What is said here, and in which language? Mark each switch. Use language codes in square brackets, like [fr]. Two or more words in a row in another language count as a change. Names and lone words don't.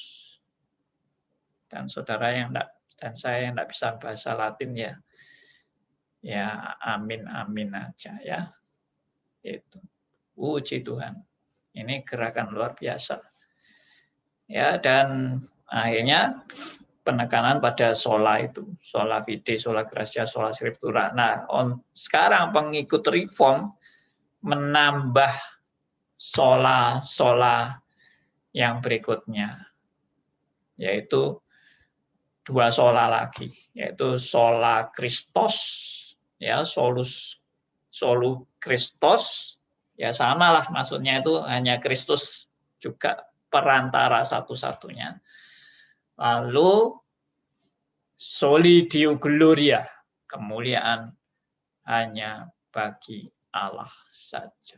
[id] Dan saudara yang tidak, dan saya yang tidak bisa bahasa Latin ya amin aja ya. Itu. Puji Tuhan. Ini gerakan luar biasa. Ya, dan akhirnya [la] penekanan pada sola itu, sola fide, sola gratia, sola scriptura. [id] Nah, sekarang pengikut reform menambah sola yang berikutnya, yaitu dua sola lagi, yaitu [la] sola Christos, [id] ya, [la] solu Christos, [id] ya samalah maksudnya itu hanya Kristus juga perantara satu-satunya. Lalu [la] soli Deo Gloria, [id] kemuliaan hanya bagi Allah saja.